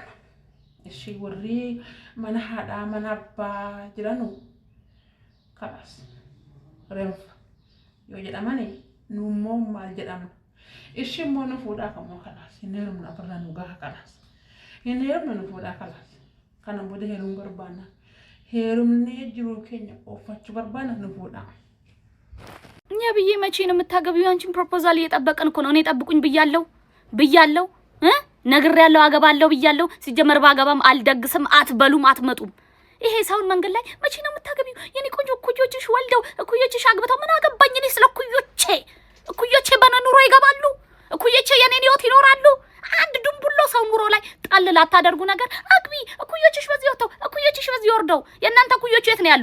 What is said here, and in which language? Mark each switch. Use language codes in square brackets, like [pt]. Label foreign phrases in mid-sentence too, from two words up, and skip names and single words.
[om] Ishii warri mana haadhaa mana abbaa jiranu kalaas renfa yoo jedhamani nu immoo maal jedhamna? Ishii immoo nu fuudhaa kammoo kalaas hin heerumna ofirraa nu gaha kalaas hin heerumna nu fuudhaa kalaas kana booda heeruun barbaanna heerumnee jiruu keenya oofachuu barbaanna nu fuudhaa. [am] እኛ ብዬ መቼ ነው የምታገቢው? አንቺን ፕሮፖዛል እየጠበቅን እኮ ነው። እኔ ጠብቁኝ ብያለሁ ነግሬያለሁ፣ አገባለሁ ብያለሁ። ሲጀመር ባገባም አልደግስም፣ አትበሉም፣ አትመጡም። ይሄ ሰውን መንገድ ላይ መቼ ነው የምታገቢው? የኔ ቆንጆ እኩዮችሽ ወልደው እኩዮችሽ አግብተው ምን አገባኝ እኔ ስለ እኩዮቼ በኑሮ ይገባሉ፣ እኩዮቼ የኔን ህይወት ይኖራሉ። አንድ ድንቡሎ ሰው ኑሮ ላይ ጣል ላታደርጉ ነገር አግቢ። እኩዮችሽ በዚህ ወጥተው እኩዮችሽ በዚህ ወርደው የእናንተ እኩዮች የት ነው ያሉት?